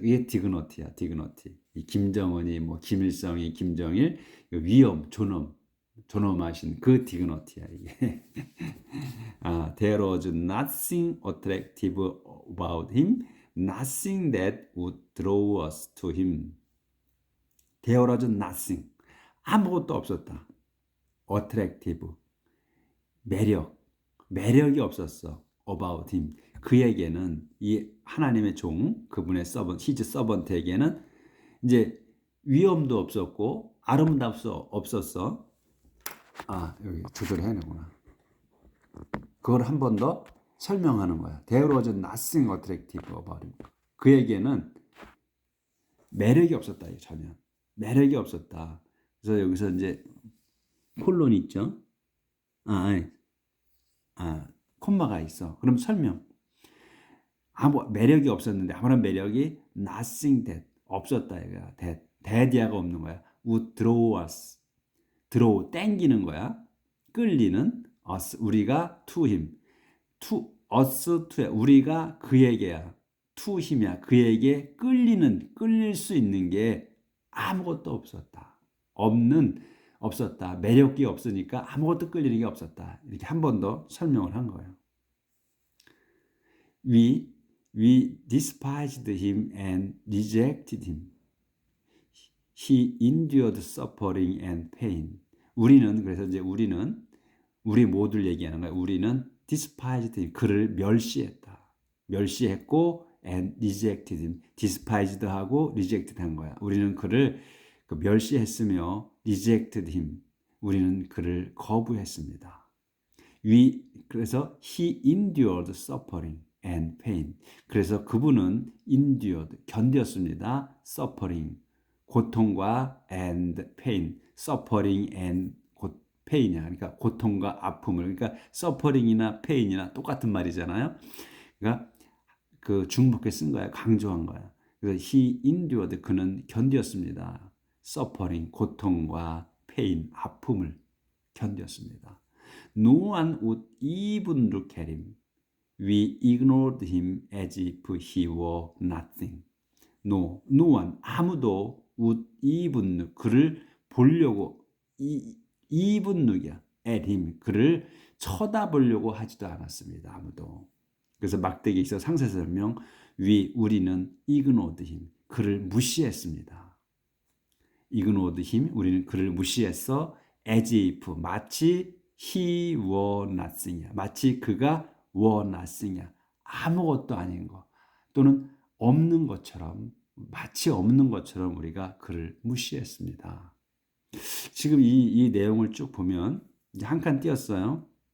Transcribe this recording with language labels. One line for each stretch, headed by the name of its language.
Korean: 이게 디그너티야, 디그너티. 이 김정은이 뭐 김일성이 김정일 위엄, 존엄하신 그 디그너티야 이게.
English: There was nothing attractive about him, nothing that would draw us to him. There was nothing.
Korean: 아무것도 없었다.
English: attractive.
Korean: 매력이 없었어.
English: about him.
Korean: 그에게는 이 하나님의 종, 그분의
English: his servant
Korean: 에게는 이제 위엄도 없었고 아름답도 없었어. 여기 조절해야 되구나. 그걸 한 번 더 설명하는 거야.
English: There was nothing attractive about him.
Korean: 그에게는 매력이 없었다. 전혀. 매력이 없었다. 그래서 여기서 이제 콜론 있죠? 콤마가 있어. 그럼 설명. 매력이 없었는데 아무런 매력이
English: nothing that
Korean: 없었다. that이야가 없는 거야.
English: would draw us.
Korean: draw 땡기는 거야. 끌리는 us 우리가
English: to him. to us
Korean: to 우리가 그에게야. to 힘이야. 그에게 끌릴 수 있는 게 아무것도 없었다. 없었다. 매력이 없으니까 아무것도 끌리는 게 없었다. 이렇게 한 번 더 설명을 한 거예요.
English: We despised him and rejected him. He endured suffering and pain.
Korean: 그래서 이제 우리 모두를 얘기하는 거야.
English: 우리는 despised him.
Korean: 그를 멸시했고
English: and rejected him.
Korean: despised 하고 rejected 한 거야. 우리는 그를 멸시했으며
English: rejected him.
Korean: 우리는 그를 거부했습니다. 그래서
English: he endured suffering and pain.
Korean: 그래서 그분은 endured 견뎠습니다.
English: suffering 고통과 and pain. suffering and pain이야.
Korean: 그러니까 고통과 아픔을. 그러니까 suffering이나 pain이나 똑같은 말이잖아요. 그러니까 그 중복해 쓴 거야. 강조한 거야. 그래서
English: he endured
Korean: 그는 견뎠습니다. suffering 고통과 pain 아픔을 견뎠습니다.
English: No one would even look at him. We ignored him as if he were nothing. No one 아무도 would even
Korean: 그를 보려고
English: even look이야.
Korean: at him 그를 쳐다보려고 하지도 않았습니다. 아무도. 그래서 막대기에 있어 상세 설명 우리는
English: ignored him
Korean: 그를 무시했습니다.
English: ignored him
Korean: 우리는 그를 무시했어.
English: as if
Korean: 마치
English: he were nothing이야.
Korean: 마치 그가
English: were nothing
Korean: 이야. 아무것도 아닌 거 또는 없는 것처럼 마치 없는 것처럼 우리가 그를 무시했습니다. 지금 이 내용을 쭉 보면 이제 한 칸 띄었어요.